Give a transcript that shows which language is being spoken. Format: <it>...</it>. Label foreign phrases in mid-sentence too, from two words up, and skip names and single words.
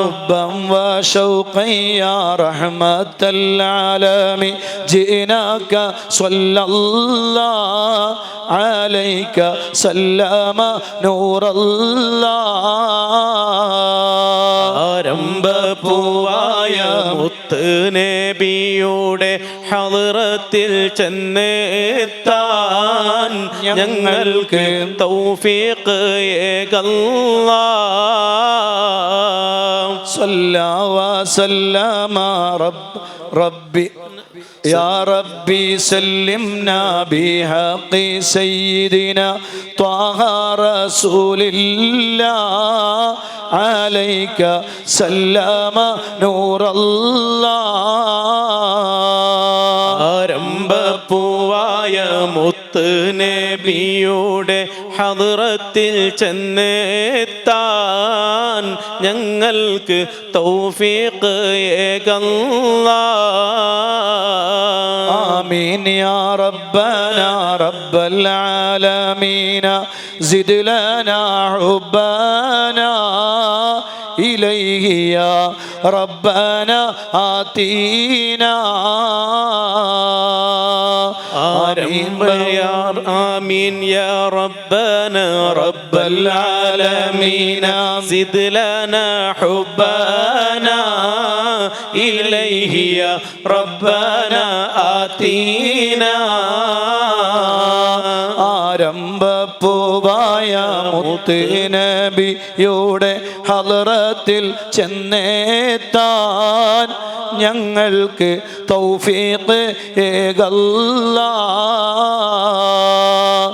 <ar>حبا وشوقا يا رحمة العالمين جئناك صلى الله عليك سلم نور الله.</ar> <ml>ആരംഭപ്പൂവായ മുത്ത് നബിയുടെ ഹളറത്തിൽ ചെന്നെത്താൻ ഞങ്ങൾക്ക് തൗഫീഖ് ഏകല്ലാഹ്.</ml> <ar>صلى وسلم ربي يا ربي سلمنا بحق سيدنا طه رسول الله عليك سلم نور الله.</ar> <ml>ആരംഭപ്പൂവായ മുത്ത് നബിയുടെ ഹളറത്തിൽ ചെന്നെത്താൻ ഞങ്ങൾക്ക് തൗഫീഖ് ഏകല്ലാഹ്.</ml> <ar>آمين يا ربنا رب العالمين زد لنا حبنا إليه يا ربنا آتينا. آمين يا ربنا رب العالمين زد لنا حبنا إليه يا ربنا آتينا.</ar> <ml>ആരംഭപ്പൂവായ മുത്ത് നബിയുടെ ഹളറത്തിൽ ചെന്നെത്താൻ ഞങ്ങൾക്ക് തൗഫീഖ് ഏകല്ലാഹ്.</ml>